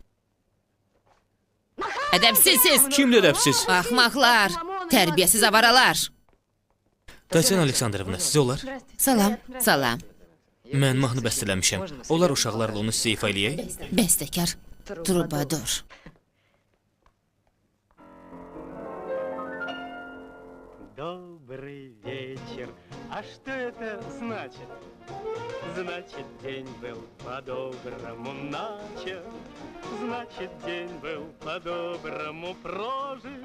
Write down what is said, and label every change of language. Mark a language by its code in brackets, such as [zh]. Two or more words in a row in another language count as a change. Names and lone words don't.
[az] Ədəbsizsiz, Kimdir ədəbsiz? axmaqlar, tərbiyəsiz avaralar. Tatyana Aleksandrovna, sizə olar? Salam, salam. Mən mahnı bəstələmişəm. Olar uşaqlarla onu sizə ifa eləyək? Bəstəkar, trubadur. [ru] Добрый вечер. А что это значит? Значит, день был по-доброму начат. Значит, день был по-доброму прожит.